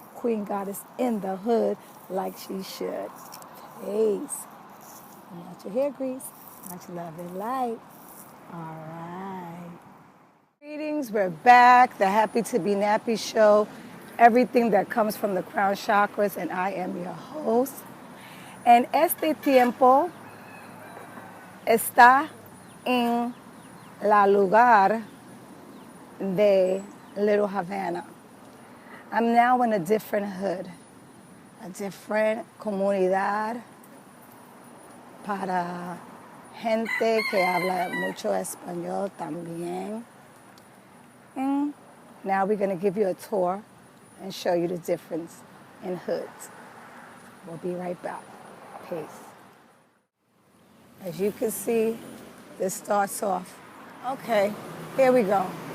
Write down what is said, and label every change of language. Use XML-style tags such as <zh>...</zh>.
<en>Queen Goddess in the hood like she should. Peace. And natural hair grease, much love and light. All right. Greetings, we're back. The Happy to Be Nappy show. Everything that comes from the crown chakras, and I am your host.</en> <es>En este tiempo está en la lugar de Little Havana.</es> <en>I'm now in a different hood, a different</en> <es>comunidad para gente que habla mucho español también.</es> <en>And now we're going to give you a tour and show you the difference in hoods. We'll be right back. Peace. As you can see, this starts off. Okay, here we go.</en>